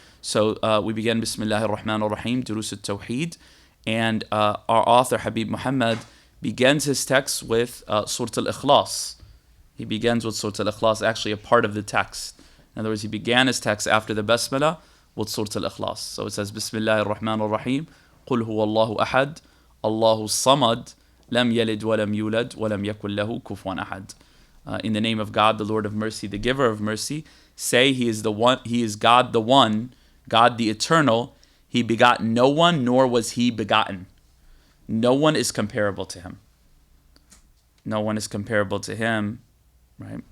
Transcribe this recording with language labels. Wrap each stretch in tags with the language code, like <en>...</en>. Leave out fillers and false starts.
<en>So we begin,</en> <ar>Bismillahir Rahmanir Rahim,</ar> <en>Durus al-Tawhid, and our author, Habib Muhammad, begins his text with Surah Al-Ikhlas. He begins with Surah Al-Ikhlas, actually a part of the text. In other words, he began his text after the Basmala with Surah Al-Ikhlas. So it says,</en> <ar>Bismillahir Rahmanir Rahim, قل هو الله أحد الله الصمد لم يلد ولم يولد ولم يكن له كفوا أحد.</ar> <en>In the name of God, the Lord of mercy, the giver of mercy, say He is the one, He is God the one, God the eternal. He begot no one, nor was He begotten. No one is comparable to Him. No one is comparable to Him, right?</en>